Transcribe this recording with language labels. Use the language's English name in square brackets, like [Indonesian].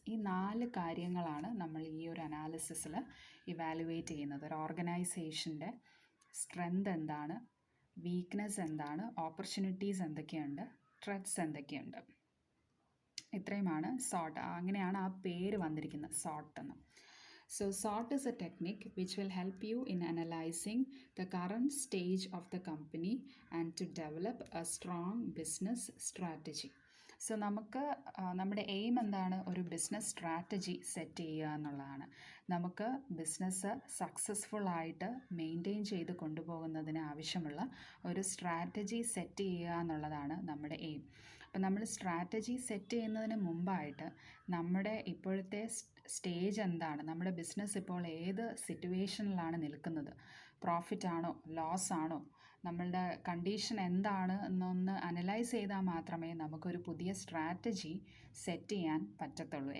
[Malayalam] ഈ 4 കാര്യങ്ങളാണ് നമ്മൾ ഈ ഒരു അനാലിസിസിൽ ഇവാലുവേറ്റ് ചെയ്യുന്നത്. ഒരു ഓർഗനൈസേഷൻ്റെ സ്ട്രെങ്ത് എന്താണ്, വീക്ക്നെസ് എന്താണ്, ഓപ്പർച്യൂണിറ്റീസ് എന്തൊക്കെയുണ്ട്, ത്രെറ്റ്സ് എന്തൊക്കെയുണ്ട്. ഇത്രയുമാണ് സോട്ട്. അങ്ങനെയാണ് ആ പേര് വന്നിരിക്കുന്നത്, സോട്ട് എന്ന്. [English] Saute is a technique which will help you in analyzing the current stage of the company and to develop a strong business strategy. [Malayalam] നമുക്ക് നമ്മുടെ എയിം എന്താണ്? ഒരു ബിസിനസ് സ്ട്രാറ്റജി സെറ്റ് ചെയ്യുക എന്നുള്ളതാണ്. നമുക്ക് ബിസിനസ് സക്സസ്ഫുള്ളായിട്ട് മെയിൻറ്റെയിൻ ചെയ്ത് കൊണ്ടുപോകുന്നതിന് ആവശ്യമുള്ള ഒരു സ്ട്രാറ്റജി സെറ്റ് ചെയ്യുക എന്നുള്ളതാണ് നമ്മുടെ എയിം. അപ്പം നമ്മൾ സ്ട്രാറ്റജി സെറ്റ് ചെയ്യുന്നതിന് മുമ്പായിട്ട് നമ്മുടെ ഇപ്പോഴത്തെ സ്റ്റേജ് എന്താണ്, നമ്മുടെ ബിസിനസ് ഇപ്പോൾ ഏത് സിറ്റുവേഷനിലാണ് നിൽക്കുന്നത്, പ്രോഫിറ്റ് ആണോ ലോസ് ആണോ, നമ്മളുടെ കണ്ടീഷൻ എന്താണ് എന്നൊന്ന് അനലൈസ് ചെയ്താൽ മാത്രമേ നമുക്കൊരു പുതിയ സ്ട്രാറ്റജി സെറ്റ് ചെയ്യാൻ പറ്റത്തുള്ളൂ.